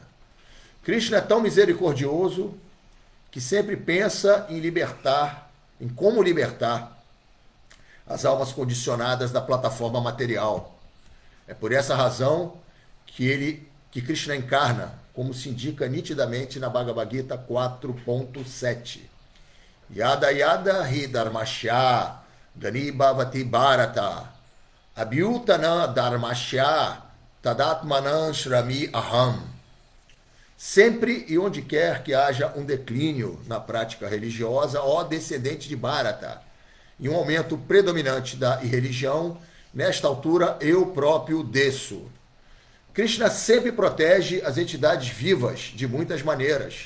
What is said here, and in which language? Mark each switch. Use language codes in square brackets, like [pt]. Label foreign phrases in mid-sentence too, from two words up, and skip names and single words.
[pt] Krishna é tão misericordioso que sempre pensa em libertar, em como libertar as almas condicionadas da plataforma material. É por essa razão que Krishna encarna, como se indica nitidamente na Bhagavad Gita 4.7. [sa] Yada yada hi dharmasya gani bhavati bharata abhyutana dharmasya tadatmanan shrami aham. [pt] Sempre e onde quer que haja um declínio na prática religiosa, ó descendente de Bharata, e um aumento predominante da irreligião, nesta altura eu próprio desço. Krishna sempre protege as entidades vivas de muitas maneiras.